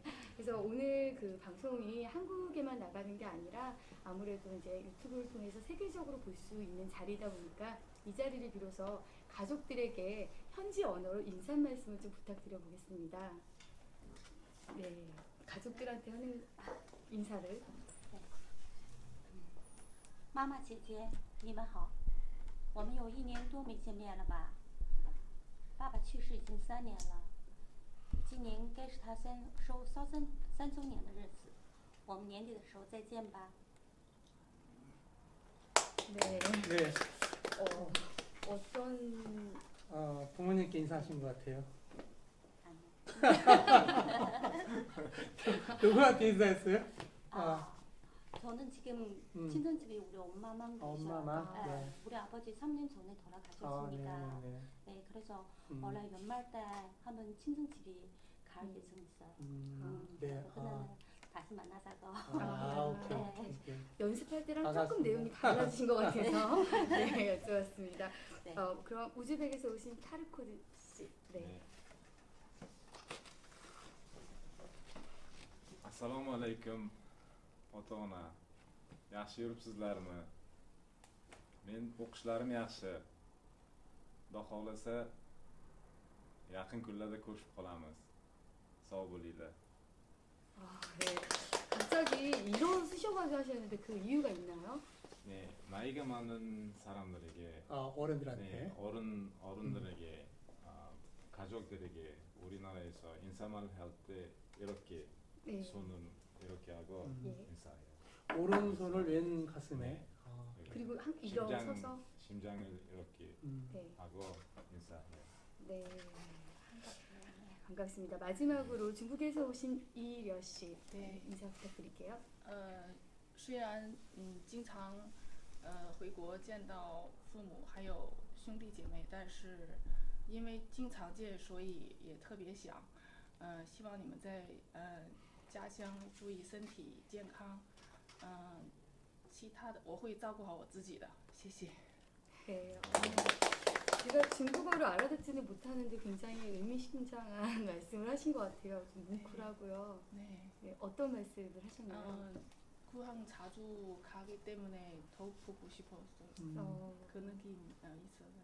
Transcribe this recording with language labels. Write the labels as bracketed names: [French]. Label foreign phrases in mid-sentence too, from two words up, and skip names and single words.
[Korean] 그래서 오늘 그 방송이 한국에만 나가는 게 아니라 아무래도 이제 유튜브를 통해서 세계적으로 볼 수 있는 자리다 보니까 이 자리를 빌어서 가족들에게 현지 언어로 인사 말씀을 좀 부탁드려 보겠습니다. 네. 가족들한테 하는 인사를. [Chinese] 妈妈姐姐，你们好。我们有1年多没见面了吧？爸爸去世已经3年了，今年该是他收3周年的日子，我们年底的时候再见吧。 [Korean] 네. 네. 어떤 부모님께 인사하신 것 같아요. 아니요. 누구한테 인사했어요? 저는 지금 음. 친정집에 우리 엄마만 계셔. 엄마만? 네. 우리 아버지 3년 전에 돌아가셨으니까. 네네네. 네, 그래서 음. 원래 연말 때 한번 친정집이 갈 예정 있어요. 네. 그날은 다시 만나자고. 오케이. 네. 오케이. 연습할 때랑 반갑습니다. 조금 내용이 달라진 것 같아서 네, 여쭤봤습니다. 네. 그럼 우즈벡에서 오신 타르코드 씨. 네. [Uzbek] Assalomu alaykum ota-ona. Yaxshi yuribsizlarmi? Men o'qishlarim yaxshi. Xudo xohlasa yaqin kunlarda ko'rishib qolamiz. Sog' bo'linglar. [Korean] 네. 갑자기 일어 쓰셔가지고 하셨는데 그 이유가 있나요? 네, 나이가 많은 사람들에게 어른들한테. 네, 어른들에게 가족들에게 우리나라에서 인사말 할 때 이렇게 네. 손은 이렇게 하고 예. 인사해요. 오른손을 왼 가슴에. 네. 그리고 일어서서 심장을 이렇게 네. 하고 인사해요. 네. 반갑습니다. 마지막으로 중국에서 오신 이려 씨. 네. 인사 부탁드릴게요. [Chinese] 虽然经常回国见到父母还有兄弟姐妹，但是因为经常见，所以也特别想，希望你们在家乡注意身体健康，其他的我会照顾好我自己的，谢谢。 [Korean] 네. 제가 중국어를 알아듣지는 못하는데 굉장히 의미심장한 말씀을 하신 것 같아요. 좀 뭉클하고요. 네. 네, 어떤 말씀을 하셨나요? 구항 자주 가기 때문에 더욱 보고 싶었어요. 그 느낌 있어요.